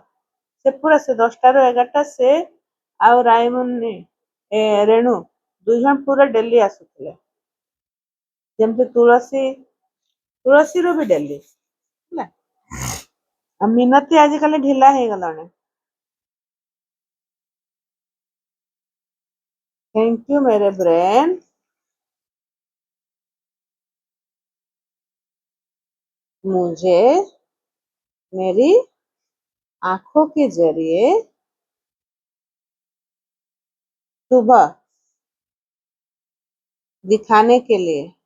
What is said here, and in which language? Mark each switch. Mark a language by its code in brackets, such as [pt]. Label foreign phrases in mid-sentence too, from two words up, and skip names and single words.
[or] ସେ ପୁରା ସେ 10ଟାରୁ 11ଟା ସେ ଆଉ ରାଇମୁନି ରେଣୁ ଦୁଇ ଜଣ ପୁରା ଡେଲି ଆସୁଥିଲେ। ଯେମିତି ତୁଳସୀରୁ ବି ଡେଲି ହେଲା। ଆଉ ମିନତି ଆଜିକାଲି ଢିଲା ହେଇଗଲାଣି। [en] thank you [hi] मेरे ब्रेन मुझे मेरी आंखों के जरिए सुबह दिखाने के लिए।